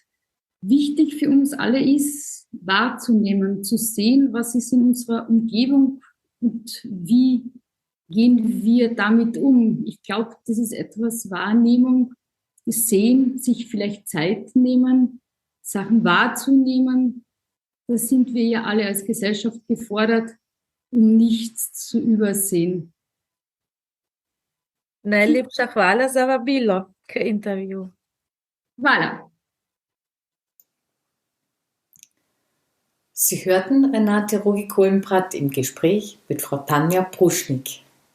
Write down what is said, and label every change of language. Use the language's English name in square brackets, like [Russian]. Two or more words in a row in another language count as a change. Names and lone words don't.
[German] Wichtig für uns alle ist, wahrzunehmen, zu sehen, was ist in unserer Umgebung und wie gehen wir damit um. Ich glaube, das ist etwas Wahrnehmung, sehen, sich vielleicht Zeit nehmen, Sachen wahrzunehmen. Da sind wir ja alle als Gesellschaft gefordert, um nichts zu übersehen. [Slovenian] Najlepša hvala za vabilo k intervju. Voilà. [German] Sie hörten Renate Rogi-Kohlenbrat im Gespräch mit Frau Tanja Pruschnik.